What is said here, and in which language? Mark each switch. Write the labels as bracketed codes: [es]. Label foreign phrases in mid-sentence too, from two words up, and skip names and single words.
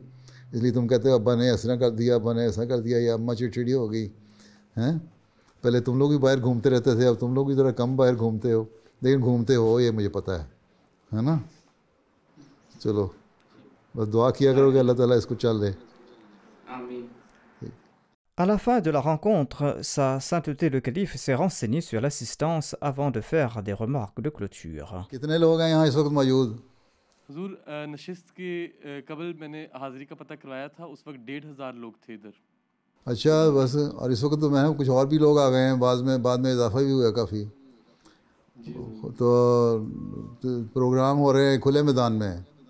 [ur] اس لیے تم کہتے ہو ابا نے ایسا کر دیا, ابا نے ایسا کر دیا, یا اماں چڑچڑی ہو گئی ہیں. پہلے تم لوگ بھی باہر گھومتے رہتے تھے, اب تم لوگ بھی ذرا کم باہر گھومتے ہو, لیکن گھومتے ہو یہ مجھے پتہ ہے نا. چلو بس دعا کیا کرو کہ اللہ تعالیٰ اس کو چل دے. [fr] À la fin de la rencontre, Sa Sainteté le Calife s'est renseigné sur l'assistance avant de faire des remarques de clôture. [ur] کتنے لوگ ہیں یہاں اس وقت موجود؟ حضور نشست کے قبل میں نے حاضری کا پتہ کروایا تھا, اس وقت 1,500 لوگ تھے ادھر. اچھا بس, اور اس وقت تو میں کچھ اور بھی لوگ آ گئے ہیں, بعد میں اضافہ بھی ہوا کافی. تو پروگرام ہو رہے ہیں کھلے میدان میں.